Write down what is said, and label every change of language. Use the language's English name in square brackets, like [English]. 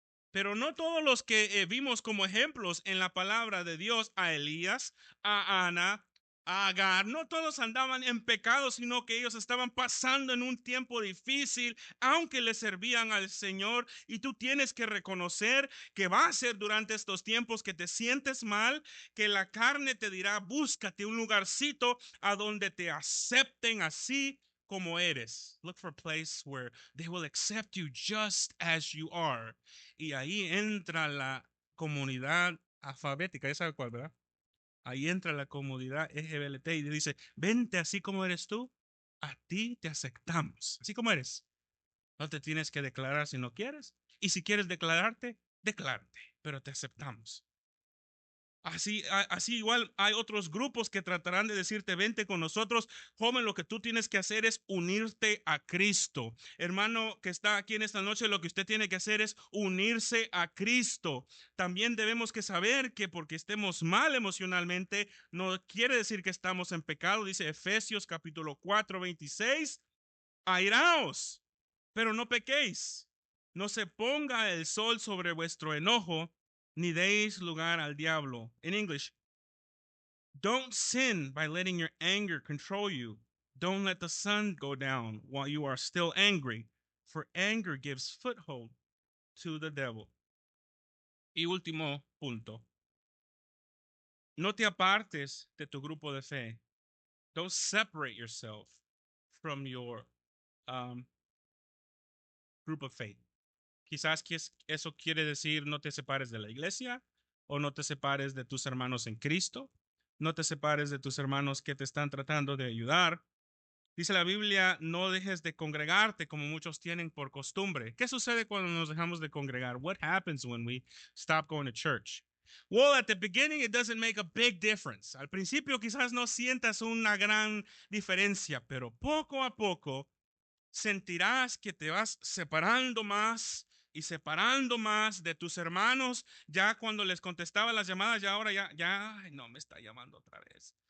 [Spanish] Pero no todos los que vimos como ejemplos en la palabra de Dios, a Elías, a Ana, a Agar, no todos andaban en pecado, sino que ellos estaban pasando en un tiempo difícil, aunque le servían al Señor. Y tú tienes que reconocer que va a ser durante estos tiempos que te sientes mal, que la carne te dirá, búscate un lugarcito a donde te acepten así como eres. [English] Look for a place where they will accept you just as you are. [Spanish] Y ahí entra la comunidad alfabética, ya sabe cuál, ¿verdad? Ahí entra la comunidad LGBT y dice, vente así como eres tú, a ti te aceptamos, así como eres. No te tienes que declarar si no quieres. Y si quieres declararte, declárate, pero te aceptamos. Así igual hay otros grupos que tratarán de decirte, vente con nosotros. Joven, lo que tú tienes que hacer es unirte a Cristo. Hermano que está aquí en esta noche, lo que usted tiene que hacer es unirse a Cristo. También debemos que saber que porque estemos mal emocionalmente, no quiere decir que estamos en pecado. Dice Efesios capítulo 4:26, airaos, pero no pequéis. No se ponga el sol sobre vuestro enojo, ni deis lugar al diablo. [English] In English, don't sin by letting your anger control you. Don't let the sun go down while you are still angry, for anger gives foothold to the devil. [Spanish] Y último punto, no te apartes de tu grupo de fe. [English] Don't separate yourself from your um, group of faith. [Spanish] Quizás eso quiere decir no te separes de la iglesia o no te separes de tus hermanos en Cristo, no te separes de tus hermanos que te están tratando de ayudar. Dice la Biblia, no dejes de congregarte como muchos tienen por costumbre. ¿Qué sucede cuando nos dejamos de congregar? [English] What happens when we stop going to church? Well, at the beginning it doesn't make a big difference. [Spanish] Al principio quizás no sientas una gran diferencia, pero poco a poco sentirás que te vas separando más y separando más de tus hermanos. Ya cuando les contestaba las llamadas, ya ahora ay, no me está llamando otra vez.